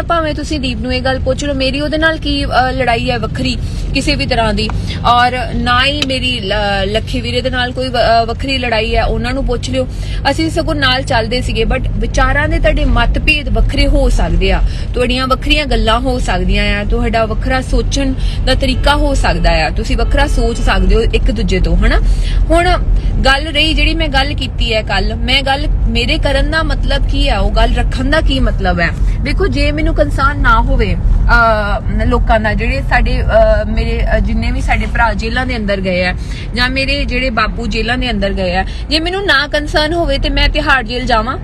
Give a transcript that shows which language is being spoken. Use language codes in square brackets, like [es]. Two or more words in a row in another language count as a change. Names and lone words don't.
[pa] ਭਾਵੇਂ ਤੁਸੀਂ ਦੀਪ ਨੂੰ ਇਹ ਗੱਲ ਪੁੱਛ ਲੋ ਮੇਰੀ ਉਹਦੇ ਨਾਲ ਕੀ ਲੜਾਈ ਹੈ ਵੱਖਰੀ ਕਿਸੀ ਭੀ ਤਰ੍ਹਾਂ ਦੀ, ਔਰ ਨਾ ਹੀ ਮੇਰੀ ਲੱਖੇ ਵੀਰੇ ਦੇ ਨਾਲ ਕੋਈ ਵੱਖਰੀ ਲੜਾਈ ਹੈ, ਉਨ੍ਹਾਂ ਨੂੰ ਪੁੱਛ ਲਿਓ। ਅਸੀਂ ਸਗੋਂ ਨਾਲ ਚੱਲਦੇ ਸੀਗੇ, ਬਟ ਵਿਚਾਰਾਂ ਦੇ ਤੁਹਾਡੇ ਮਤਭੇਦ ਵੱਖਰੇ ਹੋ ਸਕਦੇ ਆ, ਤੁਹਾਡੀਆਂ ਵੱਖਰੀਆਂ ਗੱਲਾਂ ਹੋ ਸਕਦੀਆਂ ਆ, ਤੁਹਾਡਾ ਵੱਖਰਾ ਸੋਚਣ ਦਾ ਤਰੀਕਾ ਹੋ ਸਕਦਾ ਆ, ਤੁਸੀਂ ਵੱਖਰਾ ਸੋਚ ਸਕਦੇ ਹੋ ਏਕ ਦੂਜੇ ਤੋ, ਹਨਾ। हुण ਗੱਲ ਰਹੀ ਜਿਹੜੀ ਮੈਂ ਗੱਲ ਕੀਤੀ ਹੈ ਕੱਲ, ਮੈਂ ਗੱਲ ਮੇਰੇ ਕਰਨ ਦਾ ਮਤਲਬ ਕੀ ਹੈ, ਉਹ ਗੱਲ ਰੱਖਣ ਦਾ ਕੀ ਮਤਲਬ ਹੈ। ਦੇਖੋ ਜੇ ਮੈਨੂੰ ਕੰਸਰਨ ਨਾ ਹੋਵੇ ਲੋਕਾਂ ਦਾ, ਜਿਹੜੇ ਸਾਡੇ ਮੇਰੇ ਜਿੰਨੇ ਵੀ ਸਾਡੇ ਭਰਾ ਜੇਲ੍ਹਾਂ ਦੇ ਅੰਦਰ ਗਏ ਆ ਜਾਂ ਮੇਰੇ ਜਿਹੜੇ ਬਾਪੂ ਜੇਲ੍ਹਾਂ ਦੇ ਅੰਦਰ ਗਏ ਆ, ਜੇ ਮੈਨੂੰ ਨਾ ਕੰਸਰਨ ਹੋਵੇ ਤੇ ਮੈਂ ਤਿਹਾੜ ਜੇਲ੍ਹ ਜਾਵਾਂ?